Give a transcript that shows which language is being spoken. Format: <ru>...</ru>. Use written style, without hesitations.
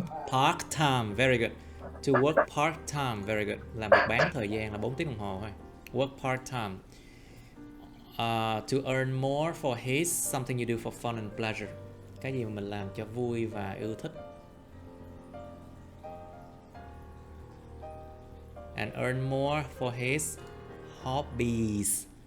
<en>Part time, very good. To work part time, very good.</en> <vi>Làm việc bán thời gian là 4 tiếng đồng hồ thôi.</vi> <en>Work part time. To earn more for his something you do for fun and pleasure.</en> <vi>Cái gì mà mình làm cho vui và yêu thích.</vi> <en>And earn more for his hobbies.</en>